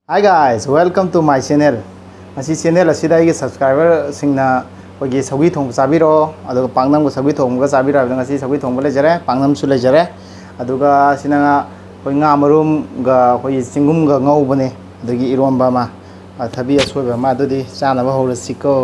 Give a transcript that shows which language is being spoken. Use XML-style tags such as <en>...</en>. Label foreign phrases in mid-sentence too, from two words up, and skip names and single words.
<en>Hi guys, welcome to my channel.</en> <mni>Masi channel asida igi subscriber singna kogi sawi thong sabiro aduga pangnam ko sawi thong ga sabiro abdanga si sawi thong bole jare pangnam su le jare aduga sinanga koi nga marum ga koi singum ga ngau bane adugi iromba ma thabi asoi ba ma adudi chana ba holo siko.</mni>